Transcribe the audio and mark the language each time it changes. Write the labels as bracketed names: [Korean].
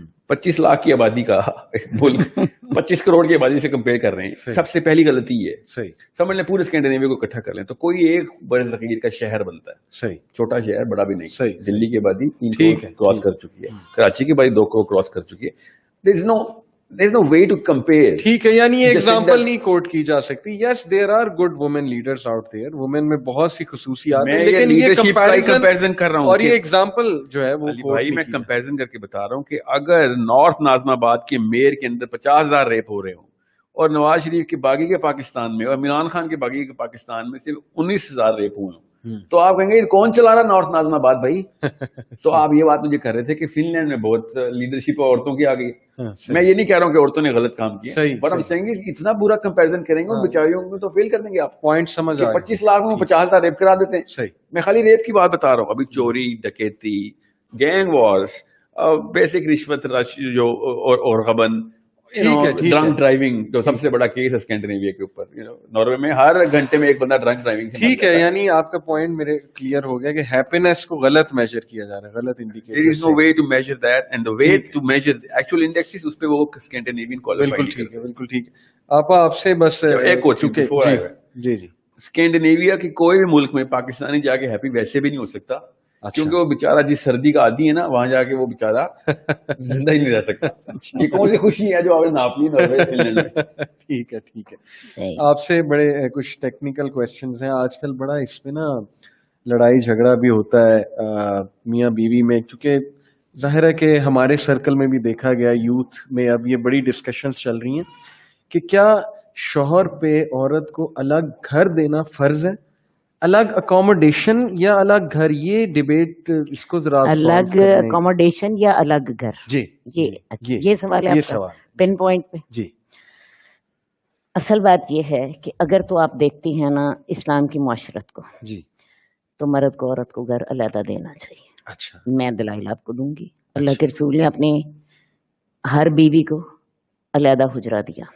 [Urdu] 25 لاکھ کی آبادی کا ملک 25 کروڑ کی آبادی سے کمپیئر کر رہے ہیں. سب سے پہلی غلطی یہ ہے. صحیح. سمجھ لیں پورے اسکینڈینیویا کو اکٹھا کر لیں تو کوئی ایک بر صغیر کا شہر بنتا ہے. صحیح. چھوٹا شہر, بڑا بھی نہیں. صحیح. دلی کی آبادی 3 کروڑ کراس کر چکی ہے, کراچی کی آبادی 2 کروڑ کراس کر چکی ہے. [English] there is no way to compare. [Urdu] ٹھیک ہے, یعنی یہ ایگزامپل نہیں کوٹ کی جا سکتی. [English] yes there are good women leaders out there, [Urdu] women میں بہت سی خصوصیات ہیں, لیکن یہ کمپیریزن کر رہا ہوں. اور یہ ایگزامپل جو ہے وہ بھائی میں کمپیریزن کر کے بتا رہا ہوں کہ اگر نارتھ ناظم آباد کے میئر کے اندر 50,000 ریپ ہو رہے ہوں اور نواز شریف کے باغی کے پاکستان میں اور عمران خان کے باغی کے پاکستان میں صرف 19,000 ریپ ہوئے ہوں, تو آپ کہیں گے کون چلا رہا نارتھ ناظم آباد بھائی. تو آپ یہ بات مجھے کر رہے تھے کہ فن لینڈ میں بہت لیڈرشپ عورتوں کی آ گئی. میں یہ نہیں کہہ رہا ہوں کہ عورتوں نے غلط کام کیا, بٹ ہم کہیں گے اتنا برا کمپیریزن کریں گے ان بیچاریوں میں تو فیل کر دیں گے آپ. پوائنٹ سمجھ آیا. 25 لاکھ میں 50,000 ریپ کرا دیتے ہیں. صحیح. میں خالی ریپ کی بات بتا رہا ہوں. ابھی چوری, ڈکیتی, گینگ وارز, بیسک رشوت جو اور غبن, ڈرنک ڈرائیونگ جو سب سے بڑا کیس ہے اسکینڈینیویا کے اوپر. ناروے میں ہر گھنٹے میں ایک بندہ ڈرنک ڈرائیونگ. ٹھیک ہے, یعنی آپ کا پوائنٹ میرے کلیئر ہو گیا کہ ہیپینس کو غلط میجر کیا جا رہا ہے, غلط indicator. [English] There is no way to measure that, and the way to measure the actual indexes [Urdu] اس پہ وہ اسکینڈینیوین [English] qualified. [Urdu] بالکل ٹھیک ہے, بالکل ٹھیک ہے. آپ سے بس ایک جی جی اسکینڈینیویا کی کوئی بھی ملک میں پاکستانی جا کے ہیپی ویسے بھی نہیں ہو سکتا, کیونکہ وہ بےچارا جس سردی کا عادی ہے نا, وہاں جا کے وہ بےچارا زندہ ہی نہیں رہ سکتا. یہ کون سی خوشی ہے جو آپ نے ناپ لی. ٹھیک ہے, ٹھیک ہے. آپ سے بڑے کچھ ٹیکنیکل کوشچنز ہیں. آج کل بڑا اس پہ نا لڑائی جھگڑا بھی ہوتا ہے میاں بیوی میں, کیونکہ ظاہر ہے کہ ہمارے سرکل میں بھی دیکھا گیا, یوتھ میں اب یہ بڑی ڈسکشنز چل رہی ہیں کہ کیا شوہر پہ عورت کو الگ گھر دینا فرض ہے, الگ اکوموڈیشن یا الگ گھر. یہ ڈیبیٹ اس کو ذرا الگ اکوموڈیشن یا الگ گھر. جی یہ سوال ہے, یہ سوال پن پوائنٹ پہ. جی اصل بات یہ ہے کہ اگر تو آپ دیکھتی ہیں نا اسلام کی معاشرت کو, جی, تو مرد کو عورت کو گھر علیحدہ دینا چاہیے. اچھا, میں دلائل آپ کو دوں گی. اللہ کے رسول نے اپنی ہر بیوی کو علیحدہ حجرہ دیا.